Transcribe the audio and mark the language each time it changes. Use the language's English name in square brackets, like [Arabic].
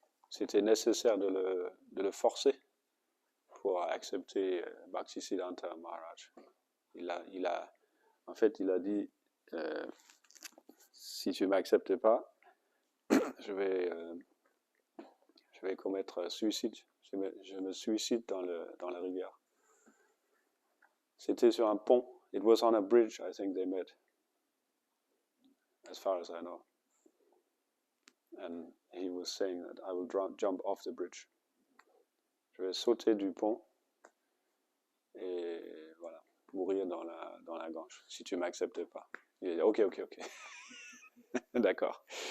[French] C'était nécessaire de le forcer pour accepter Bhaktisiddhanta Maharaj. En fait, il a dit, si tu ne m'acceptes pas, je vais commettre suicide. Je me suicide dans la rivière. C'était sur un pont. [English] It was on a bridge, I think they met. As far as I know. And he was saying that I will jump off the bridge. [French] Je vais sauter du pont et voilà, mourir dans la Gange, si tu ne m'acceptes pas. Il a dit, ok. D'accord.